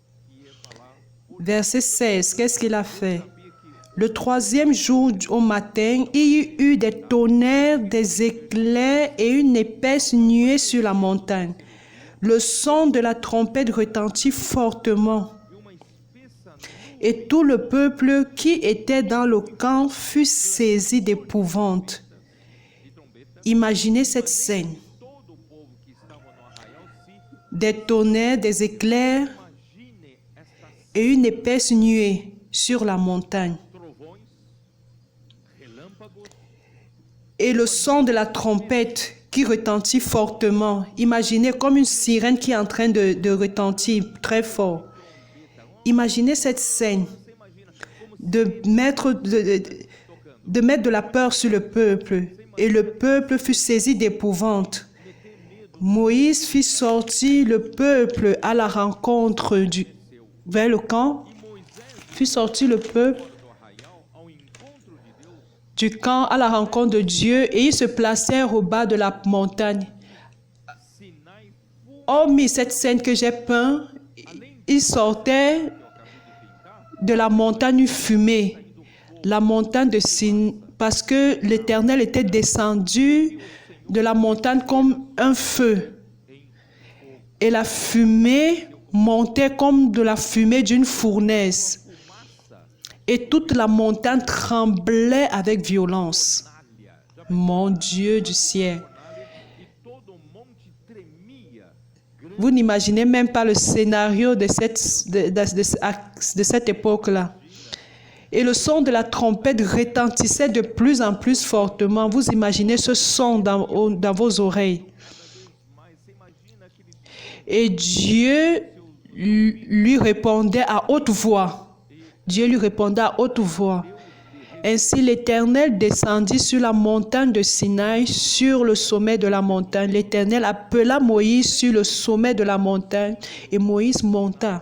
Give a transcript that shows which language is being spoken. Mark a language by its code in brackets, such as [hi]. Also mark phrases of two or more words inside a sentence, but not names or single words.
[fr] Verset 16, qu'est-ce qu'il a fait? Le troisième jour au matin, il y eut des tonnerres, des éclairs et une épaisse nuée sur la montagne. Le son de la trompette retentit fortement. Et tout le peuple qui était dans le camp fut saisi d'épouvante. Imaginez cette scène. [pt] todo o povo que estava no arraial se [fr] Des tonnerres, des éclairs [pt] imagine esta [fr] et une épaisse nuée sur la montagne. [pt] trovões, relâmpagos, [fr] Et le son de la trompette qui retentit fortement. Imaginez comme une sirène qui est en train de retentir très fort. Imaginez cette scène de mettre de la peur sur le peuple. Et le peuple fut saisi d'épouvante. Moïse fit sortir le peuple à la rencontre vers le camp. [pt] Moisés [fr] fit sortir le peuple [pt] do arraial ao encontro de Deus, [fr] du camp à la rencontre de Dieu et ils se placèrent au bas de la montagne. Sinai Hormis cette scène que j'ai peinte, ils sortaient [pt] que eu acabei de pintar, [fr] de la montagne fumée, la montagne de Sin, parce que l'Éternel était descendu de la montagne comme un feu. Et la fumée montait comme de la fumée d'une fournaise. [pt] fumaça, [fr] Et toute la montagne tremblait avec violence. [pt] fornalha, já [fr] Mon Dieu du ciel. [pt] fornalha, e todo o monte tremia, grande [fr] Vous n'imaginez même pas le scénario de cette époque-là. Et le son de la trompette retentissait de plus en plus fortement. Vous imaginez ce son dans vos oreilles. [pt] mais você imagina aquele [fr] Et Dieu lui répondait à haute voix. Dieu lui répondait à haute voix. Ainsi l'Éternel descendit sur la montagne de Sinaï, sur le sommet de la montagne. L'Éternel appela Moïse sur le sommet de la montagne et Moïse monta.